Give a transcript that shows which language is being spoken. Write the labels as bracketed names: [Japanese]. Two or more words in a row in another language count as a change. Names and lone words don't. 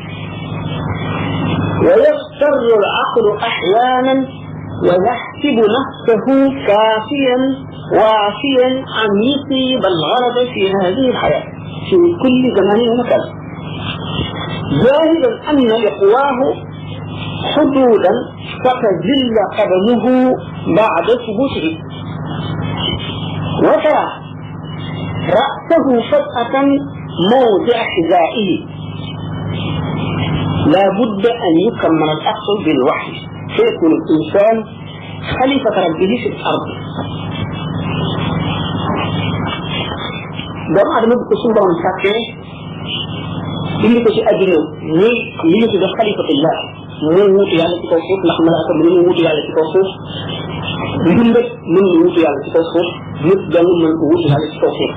[Arabic] ويغتر العقل أحيانا ويحسب نفسه كافيا وافيا أن يصيب الغرض في هذه الحياة في كل زمان ومكان، جاهلا أن لقواه حدودا فتزل قدمه بعد ثبوته، وترى رأسه فجأة موضع حذائه. لا بد أن يكمل العقل بالوحي فيكون الإنسان خليفة ربه في الأرض. [Wolof] doomu adama bu ko suñu borom sàkkee indi ko ci àddina muy li ñu tudde xalifatullah, muy wuutu yàlla ci kaw suuf, ndax malaaka bi ñu wuutu yàlla ci kaw suuf, mbindat mën na wuutu yàlla ci kaw suuf, nit dong mën ko wuutu yàlla ci kaw suuf.